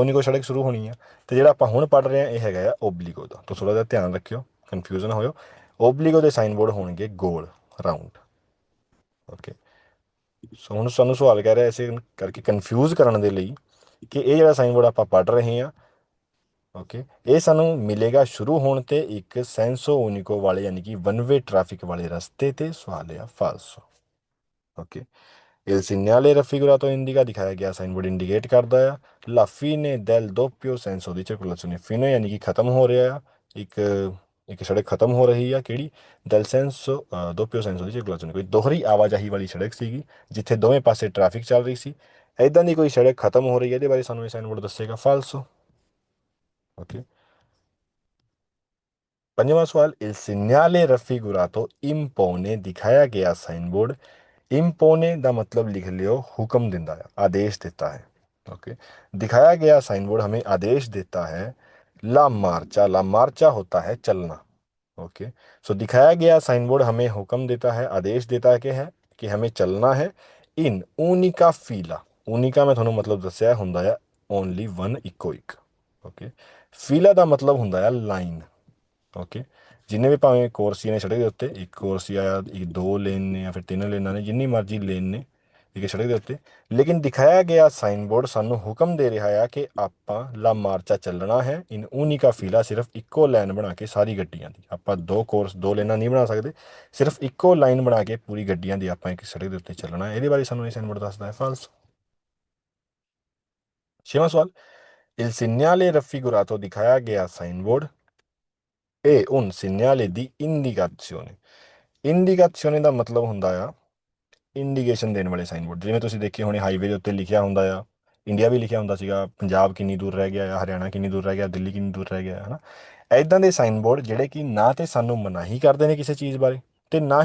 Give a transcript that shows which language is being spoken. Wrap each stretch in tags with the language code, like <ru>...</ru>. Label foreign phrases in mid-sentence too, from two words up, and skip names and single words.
<pa>ਉਨੀਕੋ ਸੜਕ ਸ਼ੁਰੂ ਹੋਣੀ ਆ ਤੇ ਜਿਹੜਾ ਆਪਾਂ ਹੁਣ ਪੜ੍ਹ ਰਹੇ ਹਾਂ ਇਹ ਹੈਗਾ ਆ ਓਬਲੀਗੋ ਦਾ ਤਾਂ ਥੋੜਾ ਜਿਹਾ ਧਿਆਨ ਰੱਖਿਓ ਕਨਫਿਊਜ਼ਨ ਨਾ ਹੋਇਓ ਓਬਲੀਗੋ ਦੇ ਸਾਈਨਬੋਰਡ ਹੋਣਗੇ ਗੋਲ ਰਾਊਂਡ</pa> <en>okay so</en> <pa>ਹੁਣ ਸਾਨੂੰ ਸਵਾਲ ਕਹਿ ਰਿਹਾ ਐਸੇ ਕਰਕੇ ਕਨਫਿਊਜ਼ ਕਰਨ ਦੇ ਲਈ ਕਿ ਇਹ ਜਿਹੜਾ ਸਾਈਨਬੋਰਡ ਆਪਾਂ ਪੜ੍ਹ ਰਹੇ ਹਾਂ ਓਕੇ ਇਹ ਸਾਨੂੰ ਮਿਲੇਗਾ ਸ਼ੁਰੂ ਹੋਣ ਤੇ ਇੱਕ ਸੈਂਸੋ ਉਨੀਕੋ ਵਾਲੇ ਯਾਨੀ ਕਿ</pa> <en>one way traffic</en> <pa>ਵਾਲੇ ਰਸਤੇ ਤੇ ਸਵਾਲ ਆ ਫਾਲਸੋ ਓਕੇ</pa> <it>Il segnale raffigurato indica</it> <pa>ਦਿਖਾਇਆ ਗਿਆ ਸਾਈਨਬੋਰਡ ਇੰਡੀਕੇਟ ਕਰਦਾ ਆ</pa> <it>la fine del doppio senso di circolazione fine</it> <pa>ਯਾਨੀ ਕਿ ਖਤਮ ਹੋ ਰਿਹਾ ਆ ਇੱਕ ਸੜਕ ਖਤਮ ਹੋ ਰਹੀ ਆ ਕਿਹੜੀ</pa> <it>del senso doppio senso di circolazione</it> <pa>ਕੋਈ ਦੋਹਰੀ ਆਵਾਜਾਈ ਵਾਲੀ ਸੜਕ ਸੀਗੀ ਜਿੱਥੇ ਦੋਵੇਂ ਪਾਸੇ ਟ੍ਰੈਫਿਕ ਚੱਲ ਰਹੀ ਸੀ ਐਦਾਂ ਦੀ ਕੋਈ ਸੜਕ ਖਤਮ ਹੋ ਰਹੀ ਹੈ ਇਹਦੇ ਬਾਰੇ ਸਾਨੂੰ ਇਹ ਸਾਈਨਬੋਰਡ ਦੱਸੇਗਾ ਫਾਲਸੋ ਓਕੇ ਪੰਜਵਾਂ ਸਵਾਲ</pa> <it>il segnale raffigurato impone</it> <pa>ਦਿਖਾਇਆ ਗਿਆ ਸਾਈਨਬੋਰਡ ਇੰਪੋਨੇ ਦਾ ਮਤਲਬ ਲਿਖ ਲਿਓ ਹੁਕਮ ਦਿੰਦਾ ਹੈ</pa> <hi>आदेश देता है ओके दिखाया गया साइनबोर्ड हमें आदेश देता है</hi> <it>la marcia</it> <hi>होता है चलना</hi> <en>okay so</en> <hi>दिखाया गया साइनबोर्ड हमें हुक्म देता है आदेश देता है कि हमें चलना है</hi> <it>in unica fila</it> <hi>ऊनिका में थोड़ा</hi> <pa>ਮਤਲਬ ਦੱਸਿਆ ਹੁੰਦਾ ਹੈ</pa> <en>only one</en> <hi>इको एक ओके फीला ਦਾ मतलब</hi> <pa>ਹੁੰਦਾ ਹੈ ਲਾਈਨ ਓਕੇ ਜਿੰਨੇ ਵੀ ਭਾਵੇਂ ਕੋਰਸੀਆਂ ਨੇ ਸੜਕ ਦੇ ਉੱਤੇ ਇੱਕ ਕੋਰਸੀਆ ਆ ਇੱਕ ਦੋ ਲੇਨ ਨੇ ਜਾਂ ਫਿਰ ਤਿੰਨ ਲੇਨਾਂ ਨੇ ਜਿੰਨੀ ਮਰਜ਼ੀ ਲੇਨ ਨੇ ਇੱਕ ਸੜਕ ਦੇ ਉੱਤੇ ਲੇਕਿਨ ਦਿਖਾਇਆ ਗਿਆ ਸਾਈਨਬੋਰਡ ਸਾਨੂੰ ਹੁਕਮ ਦੇ ਰਿਹਾ ਆ ਕਿ ਆਪਾਂ</pa> <it>la marcia</it> <pa>ਚੱਲਣਾ ਹੈ</pa> <it>in unica fila</it> <pa>ਸਿਰਫ ਇੱਕੋ ਲਾਈਨ ਬਣਾ ਕੇ ਸਾਰੀ ਗੱਡੀਆਂ ਦੀ ਆਪਾਂ ਦੋ ਲੇਨਾਂ ਨਹੀਂ ਬਣਾ ਸਕਦੇ ਸਿਰਫ ਇੱਕੋ ਲਾਈਨ ਬਣਾ ਕੇ ਪੂਰੀ ਗੱਡੀਆਂ ਦੀ ਆਪਾਂ ਇੱਕ ਸੜਕ ਦੇ ਉੱਤੇ ਚੱਲਣਾ ਹੈ ਇਹਦੇ ਬਾਰੇ ਸਾਨੂੰ ਇਹ ਸਾਈਨਬੋਰਡ ਦੱਸਦਾ ਹੈ ਫਾਲਸ ਛੇਵਾਂ ਸਵਾਲ</pa> <it>il segnale raffigurato</it> <pa>ਦਿਖਾਇਆ ਗਿਆ ਸਾਈਨਬੋਰਡ ਇਹ</pa> <it>un segnale di indicazione</it> <pa>ਇੰਡੀਕੇਸ਼ਨ ਦਾ ਮਤਲਬ ਹੁੰਦਾ ਆ ਇੰਡੀਕੇਸ਼ਨ ਦੇਣ ਵਾਲੇ ਸਾਈਨਬੋਰਡ ਜਿਵੇਂ ਤੁਸੀਂ ਦੇਖੇ ਹੋਣੇ ਹਾਈਵੇ ਦੇ ਉੱਤੇ ਲਿਖਿਆ ਹੁੰਦਾ ਆ ਇੰਡੀਆ ਵੀ ਲਿਖਿਆ ਹੁੰਦਾ ਸੀਗਾ ਪੰਜਾਬ ਕਿੰਨੀ ਦੂਰ ਰਹਿ ਗਿਆ ਆ ਹਰਿਆਣਾ ਕਿੰਨੀ ਦੂਰ ਰਹਿ ਗਿਆ ਦਿੱਲੀ ਕਿੰਨੀ ਦੂਰ ਰਹਿ ਗਿਆ ਹੈ ਨਾ ਐਦਾਂ ਦੇ ਸਾਈਨਬੋਰਡ ਜਿਹੜੇ ਕਿ ਨਾ ਤੇ ਸਾਨੂੰ ਮਨਾਹੀ ਕਰਦੇ ਨੇ ਕਿਸੇ ਚੀਜ਼ ਬਾਰੇ ਤੇ ਨਾ</pa>